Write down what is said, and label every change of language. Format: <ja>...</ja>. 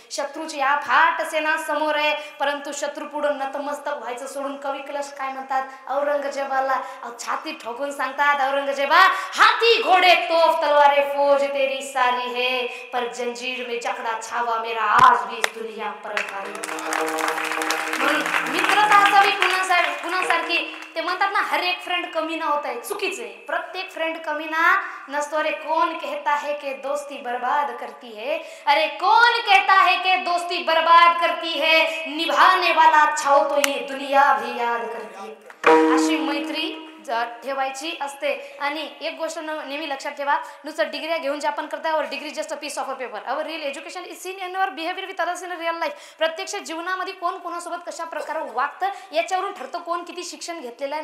<mr>शत्रूची अफाट सेना समोर आहे, परंतु शत्रू पुढं नतमस्तक व्हायचं सोडून कवी कलश काय म्हणतात औरंगजेबाला, छाती ठोकून सांगतात,</mr> <hi>औरंगजेबा हाथी घोडे तोफ तलवारें फौज तेरी सारी है, पर जंजीर में जकड़ा छावा मेरा आज भी इस दुनिया पर भारी.</hi> <mr>म्हणून मित्रता असावी कुणासारखी. ते म्हणतात ना</mr> <hi>हर एक फ्रेंड कमी ना होता है,</hi> <mr>चुकीचे. प्रत्येक फ्रेंड कमी ना नसतो.</mr> <hi>अरे कौन कहता है कि दोस्ती बर्बाद करती है, अरे कौन कहता है कि दोस्ती बर्बाद करती है, निभाने वाला अच्छा हो तो ये दुनिया भी याद करती है.</hi> <mr>अशी मैत्री ठेवायची असते. आणि एक गोष्ट नेहमी लक्षात ठेवा, नुसतं डिग्री घेऊन जे आपण करताय, और</mr> <en>Degree just a piece of a paper. Our real education is seen in our behaviour with others in real life.</en> <mr>प्रत्यक्ष जीवनामध्ये कोण कोणासोबत कशा प्रकारे वागतं याच्यावरून ठरतं कोण किती शिक्षण घेतलेलं आहे.</mr>